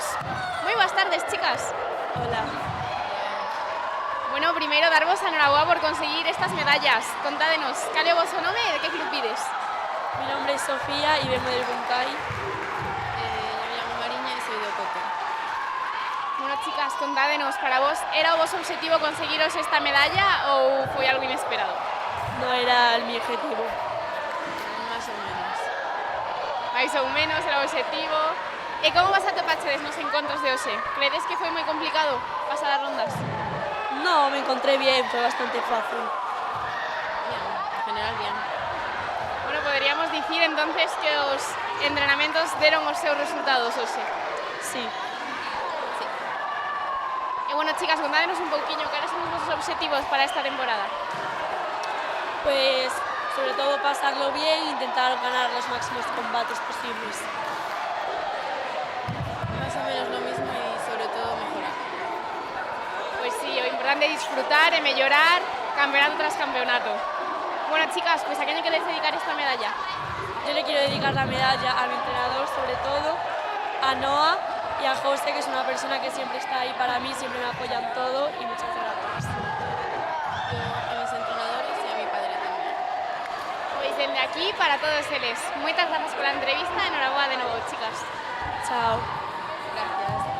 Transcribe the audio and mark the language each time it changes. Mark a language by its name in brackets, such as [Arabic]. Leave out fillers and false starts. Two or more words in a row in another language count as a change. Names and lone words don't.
[Galician] Moi boas tardes, chicas. [Spanish] Hola. [Galician] Bueno, primeiro darvos a enhoraboa por conseguir estas medallas. Contádenos, cal é o vosso nome e de que club pides? [Spanish] Mi nombre es Sofía y vengo del Buncay. Yo me llamo Mariña y soy de Ocote. [Galician] Bueno, chicas, contádenos, para vos, era o vosso obxectivo conseguiros esta medalla ou foi algo inesperado? [Spanish] No era mi objetivo. Más o menos. [Galician] Mais ou menos era o obxectivo. E como vas a topachedes nos encontros de hoxe? Credes que foi moi complicado pasar as rondas? [Spanish] No, me encontré bien, fue bastante fácil. Bien, en general bien. Bueno, [Galician] poderíamos dicir entonces que os entrenamentos deron os seus resultados hoxe. [Spanish] Sí. [Galician] E bueno, chicas, contádenos un pouquiño cales son os vosos obxectivos para esta temporada. [Spanish] Pues sobre todo pasarlo bien e intentar ganar los máximos combates posibles. Más o menos lo mismo y sobre todo mejorar. Pues sí, [Galician] o importante é disfrutar e mellorar campeonato tras campeonato. Bueno, chicas, pues a quen lle queredes dedicar esta medalla? [Spanish] Yo le quiero dedicar la medalla a mi entrenador, sobre todo, a Noah y a José, que es una persona que siempre está ahí para mí, siempre me apoya en todo y muchas gracias. Yo a mis entrenadores y a mi padre también. [Galician] Pois dende aquí para todos eles. Moitas grazas pola entrevista e enhoraboa de novo, chicas. Chao. [Spanish] Gracias.